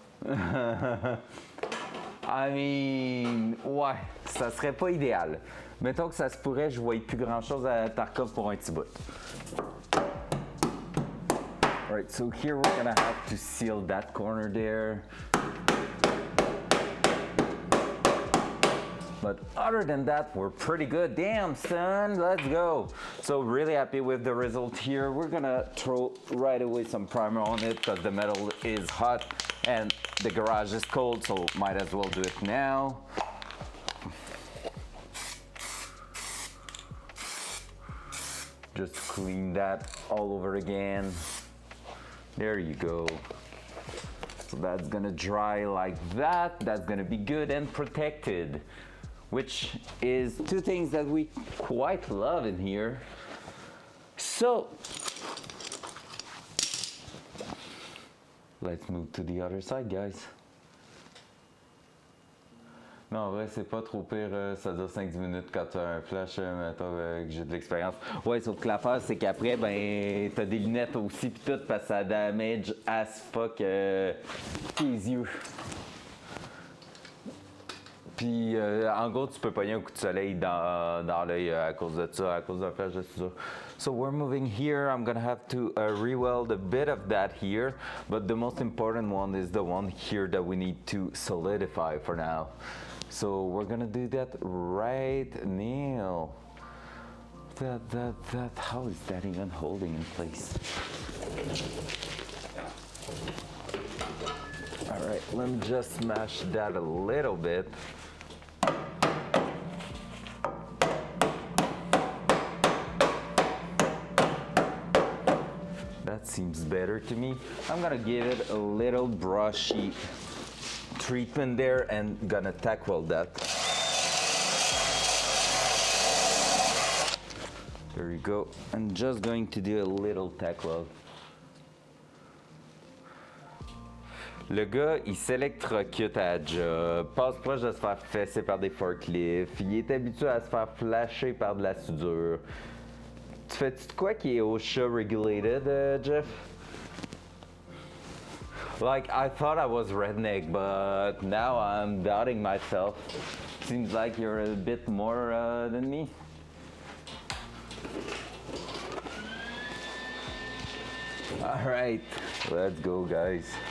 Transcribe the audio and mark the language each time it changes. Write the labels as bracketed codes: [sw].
[en] I mean, [fr] ouais, ça serait pas idéal. Mettons que ça se pourrait, je voyais plus grand chose à Tarkov pour un petit bout. [en] Alright, so here we're gonna have to seal that corner there. But other than that, we're pretty good. Damn, son, let's go. So really happy with the result here. We're gonna throw right away some primer on it because the metal is hot and the garage is cold, so might as well do it now. Just clean that all over again. There you go. So that's gonna dry like that. That's gonna be good and protected, which is two things that we quite love in here. So let's move to the other side, guys. [fr] Non, en vrai, c'est pas trop pire, ça dure 5-10 minutes quand tu as un flash, mettons que j'ai de l'expérience. Ouais, sauf que l'affaire, c'est qu'après, ben, t'as des lunettes aussi pis tout, parce que ça damage [en] as fuck [fr] tes yeux. Puis, en gros, tu peux pogner un coup de soleil dans l'œil à cause de ça, à cause d'un flash de ça. [en] So we're moving here. I'm gonna have to re-weld a bit of that here, but the most important one is the one here that we need to solidify for now. So we're gonna do that right now. How is that even holding in place? All right, let me just smash that a little bit. That seems better to me. I'm gonna give it a little brushy treatment there and gonna tack weld that. There you go. I'm just going to do a little tack weld. [fr] Le gars, il s'électrocute à la job, passe proche de se faire fesser par des forklifts, il est habitué à se faire flasher par de la soudure. Tu fais-tu de quoi qui est OSHA regulated, Jeff? [en] Like, I thought I was redneck, but now I'm doubting myself. Seems like you're a bit more than me. All right, let's go, guys.